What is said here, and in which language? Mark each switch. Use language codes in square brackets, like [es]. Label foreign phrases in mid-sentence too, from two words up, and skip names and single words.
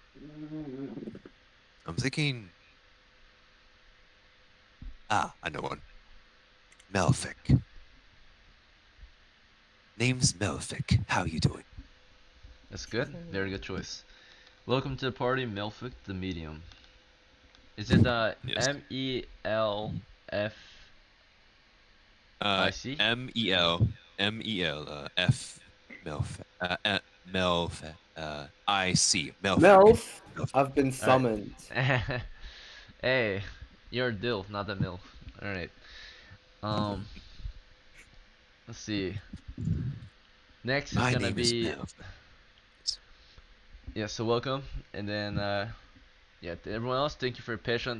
[en] I'm thinking. I know one. Melfic. Name's Melfic. How you doing? That's good. Very good choice. Welcome to the party, Melfic the Medium. Is it Yes. MELF? IC? MELF. Melf. Melf. IC. Melfic. Melf, Melfic. I've been summoned. Hey, you're a DILF, not a MILF. Alright. Let's see. Next is My gonna name is be Melf. yeah. So welcome, and then yeah. To everyone else, thank you for your patience.